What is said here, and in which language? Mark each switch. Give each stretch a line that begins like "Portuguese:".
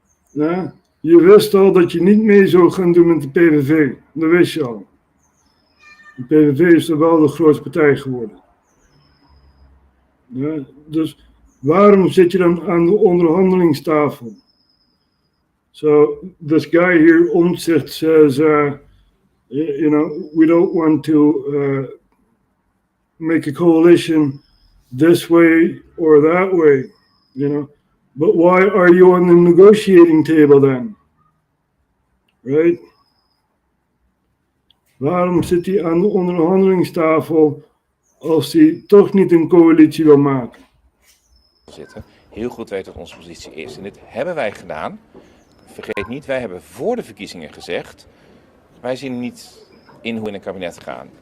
Dutch: Ja, je wist al dat je niet mee zou gaan doen met de PVV. Dat wist je al. De PVV is er wel de grootste partij geworden. Ja, dus waarom zit je dan aan de onderhandelingstafel?
English: So this guy here, Omtzigt, says, we don't want to make a coalition this way or that way, But why are you on the negotiating table then? Right?
Dutch: Waarom zit hij aan de onderhandelingstafel als hij toch niet een coalitie wil maken? Heel goed weten wat onze positie is. En dit hebben wij gedaan. Vergeet niet, wij hebben voor de verkiezingen gezegd: wij zien niet in hoe we in een kabinet gaan.